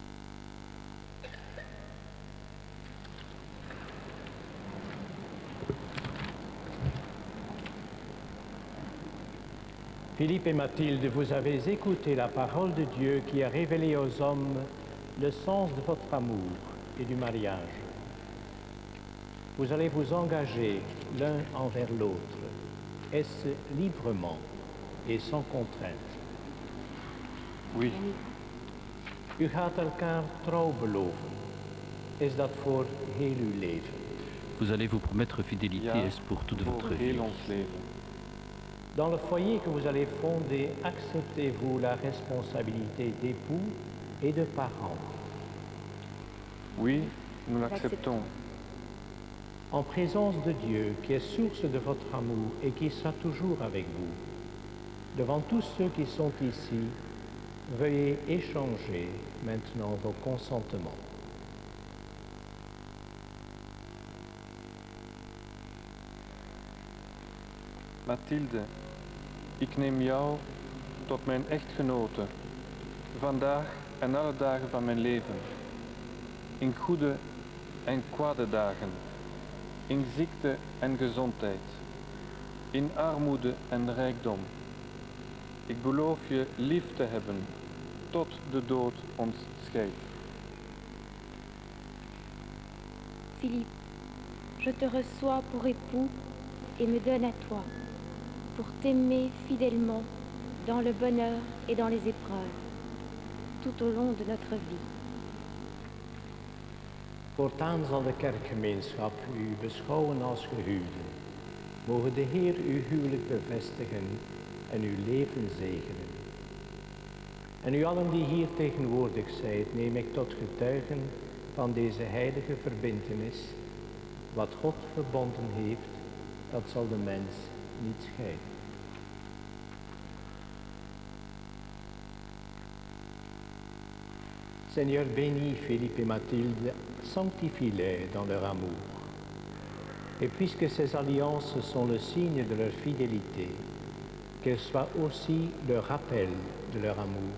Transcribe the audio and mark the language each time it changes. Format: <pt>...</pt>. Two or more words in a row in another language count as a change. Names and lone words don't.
<fr>Philippe et Mathilde, vous avez écouté la parole de Dieu qui a révélé aux hommes le sens de votre amour et du mariage. Vous allez vous engager l'un envers l'autre. Est-ce librement et sans contrainte? Oui.</fr> <nl>U gaat elkaar trouw beloven. Is dat voor heel uw leven?</nl> <fr>Vous allez vous promettre fidélité, est-ce pour toute votre vie? Dans le foyer que vous allez fonder, acceptez-vous la responsabilité d'époux et de parents? Oui, nous l'acceptons. En présence de Dieu, qui est source de votre amour et qui sera toujours avec vous, devant tous ceux qui sont ici, veuillez échanger maintenant vos consentements. Mathilde,</fr> <nl>ik neem jou tot mijn echtgenote, vandaag en alle dagen van mijn leven. In goede en kwade dagen, in ziekte en gezondheid, in armoede en rijkdom. Ik beloof je lief te hebben, tot de dood ons scheidt. Philippe, je te reçois pour époux et me donne à toi, pour t'aimer fidèlement dans le bonheur et dans les épreuves, tout au long de notre vie. Voortaan zal de kerkgemeenschap u beschouwen als gehuwden. Mogen de Heer uw huwelijk bevestigen en uw leven zegenen. En u allen die hier tegenwoordig zijt, neem ik tot getuigen van deze heilige verbintenis. Wat God verbonden heeft, dat zal de mens niet scheiden.</nl> <fr>Seigneur, bénis Philippe et Mathilde, sanctifie-les dans leur amour. Et puisque ces alliances sont le signe de leur fidélité, qu'elles soient aussi le rappel de leur amour.</fr>